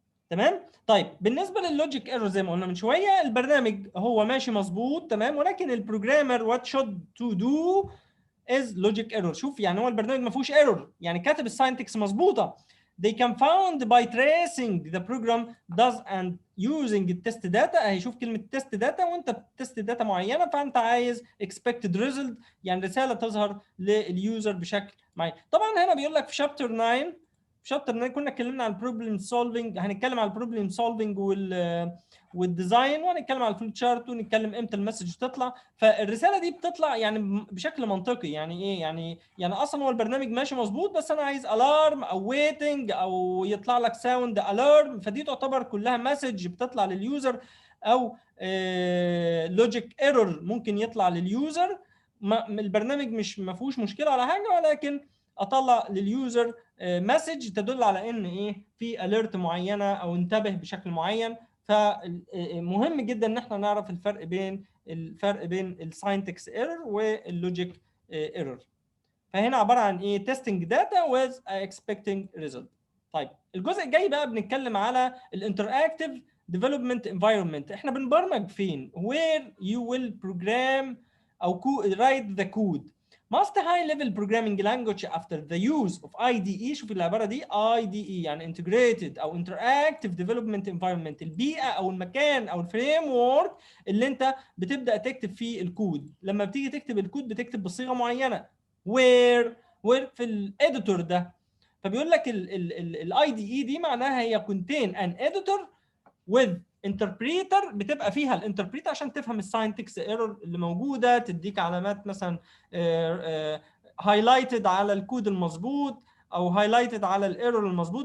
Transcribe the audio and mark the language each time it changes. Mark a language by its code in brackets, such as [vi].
[ar] تمام. طيب بالنسبه لللوجيك ايرور زي ما قلنا من شويه، البرنامج هو ماشي مظبوط تمام، ولكن البروجرامر وات شود تو دو از لوجيك ايرور. شوف يعني هو البرنامج ما فيهوش ايرور، يعني كاتب الساينتكس مظبوطه. [en] they can found by tracing the program does and using the test data. [ar] اهي شوف كلمه test data، وانت بتست داتا معينه فانت عايز expected result، يعني رساله تظهر لليوزر بشكل معين. طبعا هنا بيقول لك في شابتر 9، في شابتر 9 كنا اتكلمنا عن البروبلم سولفنج، هنتكلم عن البروبلم سولفنج والديزاين، وهنتكلم عن الفلو تشارت، ونتكلم امتى المسج تطلع. فالرساله دي بتطلع يعني بشكل منطقي، يعني ايه يعني اصلا هو البرنامج ماشي مظبوط، بس انا عايز الارم او ويتنج او يطلع لك ساوند الارم، فدي تعتبر كلها مسج بتطلع لليوزر، او لوجيك ايرور ممكن يطلع لليوزر. البرنامج مش ما فيهوش مشكله ولا حاجه، ولكن اطلع لليوزر مسج تدل على ان ايه في اليرت معينه او انتبه بشكل معين. فمهم جدا ان احنا نعرف الفرق بين الساينتكس ايرور واللوجيك ايرور. [en] فهنا عباره عن ايه؟ testing data with expecting result. [ar] طيب الجزء الجاي بقى بنتكلم على الانتراكتيف ديفلوبمنت انفايرمنت. [en] احنا بنبرمج فين؟ where you will program او write the code. Must high level programming language after the use of IDE. [ar] شوف العباره دي IDE يعني integrated او interactive development environment، البيئه او المكان او الفريم وورك اللي انت بتبدا تكتب فيه الكود. لما بتيجي تكتب الكود بتكتب بصيغه معينه، where في الاديتور ده. فبيقول لك الاي دي اي دي معناها هي contain an editor with interpreter، بتبقى فيها الانتربريتر عشان تفهم الساينتكس ايرور اللي موجوده، تديك علامات مثلا هايلايتد على الكود المظبوط او هايلايتد على الايرور المظبوط.